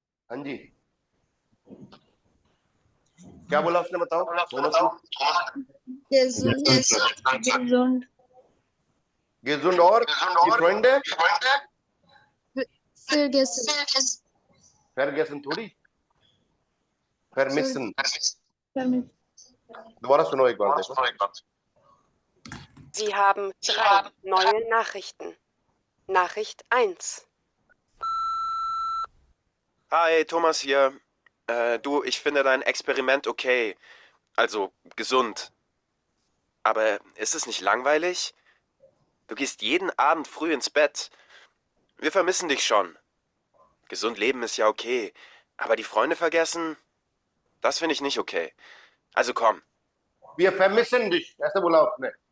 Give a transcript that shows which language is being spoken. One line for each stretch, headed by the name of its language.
Hindi: हाँ जी, क्या बोला उसने बताओ?
German: gesund, gesund, gesund
Hindi: और
German: die Freunde? vergessen, vergessen
Hindi: थोड़ी,
German: vermissen. vermissen.
Hindi: दोबारा सुनो एक बार देखो.
German: Sie haben 3 neue Nachrichten. Nachricht 1. Hi, Thomas hier. Du, ich finde dein Experiment okay. Also gesund. Aber ist es nicht langweilig? Du gehst jeden Abend früh ins Bett. Wir vermissen dich schon. Gesund leben ist ja okay. Aber die Freunde vergessen? Das finde ich nicht okay. Also komm. Wir vermissen dich,
Hindi: ऐसे बोला उसने.